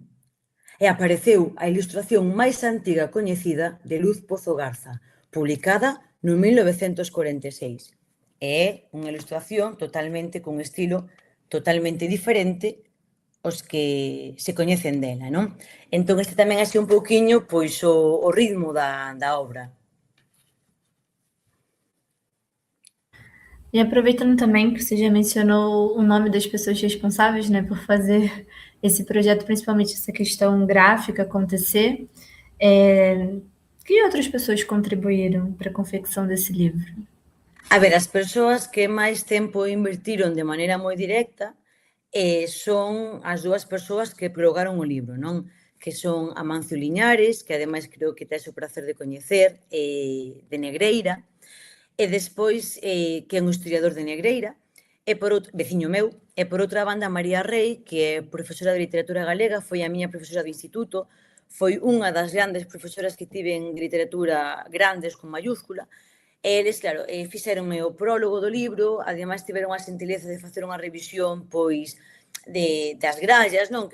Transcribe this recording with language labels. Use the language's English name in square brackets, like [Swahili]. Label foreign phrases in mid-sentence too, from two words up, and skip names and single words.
[Galician] E apareceu a ilustración máis antiga coñecida de Luz Pozo Garza, publicada no 1946. É unha ilustración totalmente con estilo totalmente diferente aos que se coñecen dela, non? Entón, este tamén así un pouquiño, pois, o ritmo da obra. [Portuguese] E aproveitando também que você já mencionou o nome das pessoas responsáveis, né, por fazer esse projeto, principalmente essa questão gráfica acontecer, Que outras pessoas contribuíram para a confecção desse livro? [Galician] A ver, as persoas que máis tempo invertiron de maneira moi directa son as dúas persoas que prologaron o libro, non? Que son Amancio Liñares, que ademais creo que tes o prazer de coñecer, de Negreira, e despois que é un historiador de Negreira, e por outro, veciño meu, e por outra banda María Rei, que é profesora de literatura galega, foi a miña profesora de instituto, foi unha das grandes profesoras que tiven de literatura grandes con mayúscula, e eles, claro, fixeronme o prólogo do libro, ademais tiveron a xentileza de facer unha revisión, pois, das grallas, non?